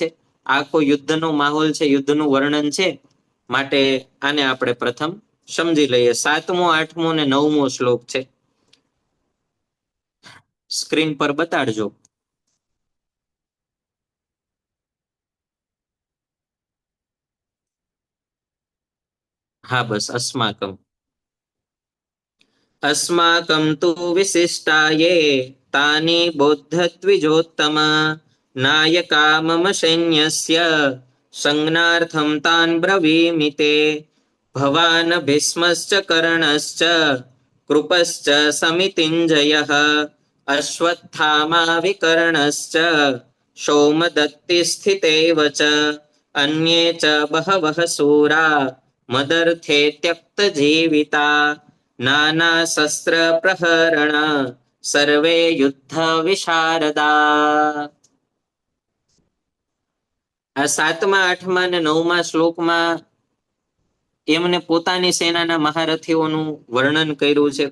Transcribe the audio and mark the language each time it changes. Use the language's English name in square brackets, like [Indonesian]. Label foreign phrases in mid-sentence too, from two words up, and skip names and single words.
[Gujarati] આખો યુદ્ધનો માહોલ છે, યુદ્ધનું વર્ણન છે, માટે આને આપણે પ્રથમ સમજી લઈએ. 7મો, 8મો ને 9મો શ્લોક છે, સ્ક્રીન પર બતાડજો. હા, બસ અસ્માકમ. [Sanskrit] अस्माकं तु विशिष्टाये तानि बोद्धत्विजोत्तम नायका मम सैन्यस्य संज्ञार्थं तान् ब्रवीमि ते भवान् भीष्मश्च कर्णश्च कृपश्च समितिञ्जयः अश्वत्थामा विकर्णश्च सौमदत्तिस्थितेव च अन्ये च बहवः शूरा मदर्थे त्यक्तजीविता नाना शस्त्र प्रहरण सर्वे युद्ध विशारदा. [Gujarati] આ 7મા, 8મા અને 9મા શ્લોકમાં એમને પોતાની સેનાના મહારથીઓનું વર્ણન કર્યું છે.